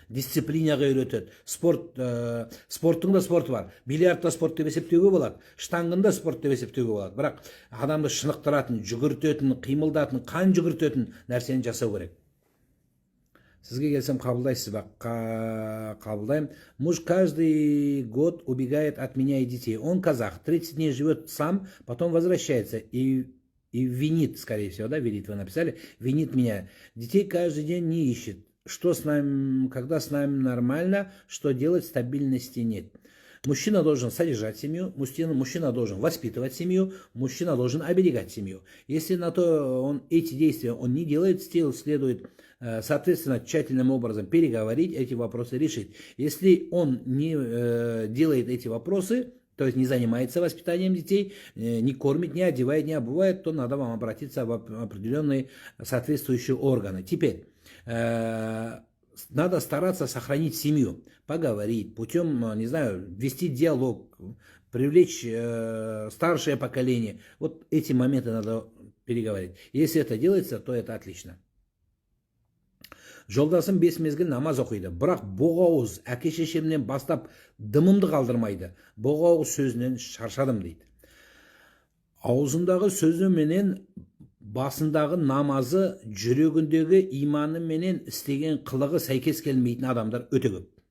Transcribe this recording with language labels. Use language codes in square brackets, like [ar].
[kk] дисциплинаға үйретеді. Спорттың да спорты бар. Бильярдта спорт деп есептеуге болады, штангында спорт деп есептеуге болады. Бірақ адамды шынықтыратын, жүгіртетін, қимылдатын, қан жүгіртетін нәрсені жасау керек. Сізге келсем қабылдайсыз ба? Қабылдаймын. [ru] Муж каждый год убегает от меня и детей. Он казах, 30 дней живет сам, потом возвращается и винит, скорее всего, да, винит вы написали, винит меня. Детей каждый день не ищет. Что с нами, когда с нами нормально, что делать, стабильности нет. Мужчина должен содержать семью, мужчина должен воспитывать семью, мужчина должен оберегать семью. Если на то эти действия он не делает, следует, соответственно, тщательным образом переговорить, эти вопросы решить. Если он не делает эти вопросы, то есть не занимается воспитанием детей, не кормит, не одевает, не обувает, то надо вам обратиться в определенные соответствующие органы. Теперь надо стараться сохранить семью, поговорить, путем, не знаю, вести диалог, привлечь старшее поколение. Вот эти моменты надо переговорить. Если это делается, то это отлично. [kk] Жолдасым 5 мезгіл намаз оқиды, бірақ боғауыз әке-шешемнен бастап дымымды қалдырмайды. Боғауыз сөзінен шаршадым дейді. Аузындағы сөзі менен басындағы намазы, жүрегіндегі иманы менен істеген қылығы сәйкес келмейтін адамдар өте көп.